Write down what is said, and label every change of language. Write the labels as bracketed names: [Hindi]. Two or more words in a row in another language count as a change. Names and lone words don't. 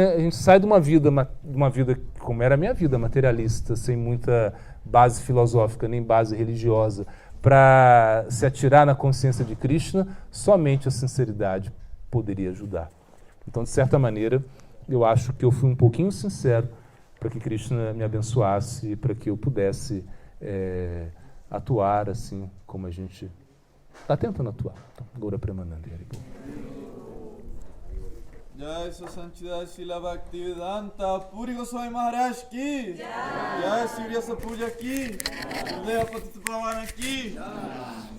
[Portuguese] A gente sai de uma vida como era a minha vida, materialista, sem muita base filosófica nem base religiosa, para se atirar na consciência de Krishna, somente a sinceridade poderia ajudar. Então, de certa maneira, eu acho que eu fui um pouquinho sincero para que Krishna me abençoasse e para que eu pudesse atuar assim como a gente está tentando atuar. Então, Gaura Premanandi. [Hindi] जय Santidade श्रील भक्तिवेदान्त पुरी गोस्वामी महाराज की जय सूर्य सपूजा की जय पतित पावन की